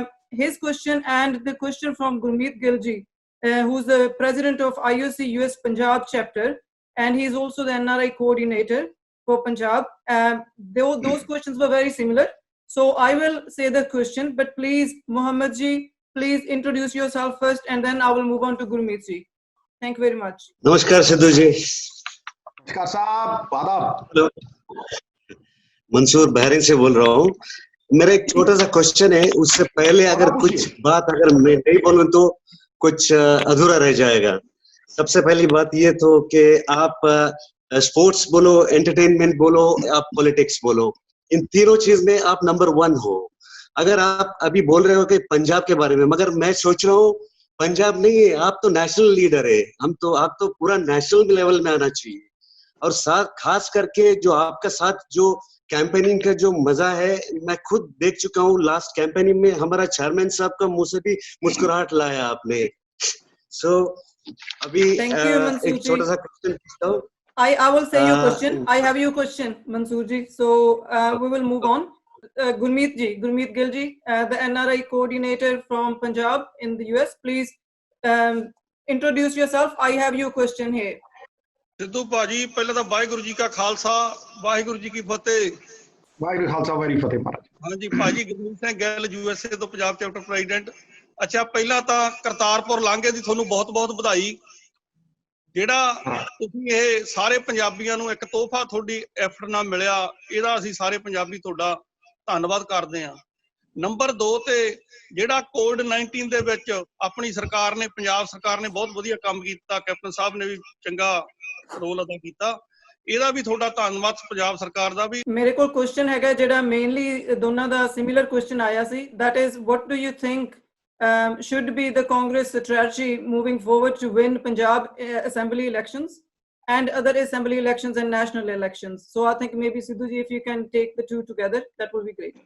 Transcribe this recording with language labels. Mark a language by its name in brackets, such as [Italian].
[English] His question and the question from Gurmeet Gill ji, who's the President of IOC US Punjab chapter, and he's also the NRI coordinator for Punjab. Those questions were very similar. So I will say the question, but please, Mohammed ji, please introduce yourself first, and then I will move on to Gurmeet ji. Thank you very much. [Hindi] नमस्कार सिद्धू जी, नमस्कार साहब, आदाब। Hello, Mansoor Bahrain से बोल रहा हूँ। मेरा एक छोटा सा क्वेश्चन है, उससे पहले अगर कुछ बात अगर मैं नहीं बोलूँ तो कुछ अधूरा रह जाएगा। सबसे पहली बात ये तो कि आप स्पोर्ट्स बोलो, एंटरटेनमेंट बोलो, आप पॉलिटिक्स बोलो, इन तीनों चीज में आप नंबर 1 हो। अगर आप अभी बोल रहे हो कि पंजाब के बारे में, मगर मैं सोच रहा हूँ पंजाब नहीं है, आप तो नेशनल लीडर है, आप तो पूरा नेशनल लेवल में आना चाहिए। और साथ खास करके जो आपका साथ जो कैंपेनिंग का जो मजा है, मैं खुद देख चुका हूँ। लास्ट कैंपेनिंग में हमारा चेयरमैन साहब का मुंह से भी मुस्कुराहट लाया आपने। सो अभी एक छोटा सा क्वेश्चन पूछता हूँ। [English] I will say your question. I have your question, Mansoor ji. So we will move on. Gurmeet ji, Gurmeet Gill ji, the NRI coordinator from Punjab in the US. Please introduce yourself. I have your question here. [Hindi] Sidhu भाजी, पहले तो वाहिगुरु जी का खालसा, वाहिगुरु जी की फतेह। वाहिगुरु खालसा, वाहिगुरु फतेह महाराज। हाँ जी, भाजी गुरमीत सिंह गैल USA तो Punjab chapter president. [Punjabi] अच्छा, पहला तो करतारपुर लांघे ਦੀ ਤੁਹਾਨੂੰ ਬਹੁਤ-ਬਹੁਤ ਵਧਾਈ। ਜਿਹੜਾ ਤੁਸੀਂ ਇਹ ਸਾਰੇ ਪੰਜਾਬੀਆਂ ਨੂੰ ਇੱਕ ਤੋਹਫਾ ਤੁਹਾਡੀ ਐਫਰਟ ਨਾਲ ਮਿਲਿਆ, ਇਹਦਾ ਅਸੀਂ ਸਾਰੇ ਪੰਜਾਬੀ ਤੁਹਾਡਾ ਧੰਨਵਾਦ ਕਰਦੇ ਹਾਂ। ਨੰਬਰ 2 ਤੇ ਜਿਹੜਾ ਕੋਵਿਡ-19 ਦੇ ਵਿੱਚ ਆਪਣੀ ਸਰਕਾਰ ਨੇ, ਪੰਜਾਬ ਸਰਕਾਰ ਨੇ ਬਹੁਤ ਵਧੀਆ ਕੰਮ ਕੀਤਾ, ਕੈਪਟਨ ਸਾਹਿਬ ਨੇ ਵੀ ਚੰਗਾ ਰੋਲ ਅਦਾ ਕੀਤਾ, ਇਹਦਾ ਵੀ ਤੁਹਾਡਾ ਧੰਨਵਾਦ ਪੰਜਾਬ ਸਰਕਾਰ ਦਾ ਵੀ। ਮੇਰੇ ਕੋਲ ਕੁਐਸਚਨ ਹੈਗਾ ਜਿਹੜਾ ਮੇਨਲੀ ਦੋਨਾਂ ਦਾ ਸਿਮਿਲਰ ਕੁਐਸਚਨ ਆਇਆ ਸੀ, [English] that is what do you think should be the Congress strategy moving forward to win Punjab assembly elections and other assembly elections and national elections? So I think maybe Sidhu ji, if you can take the two together, that will be great.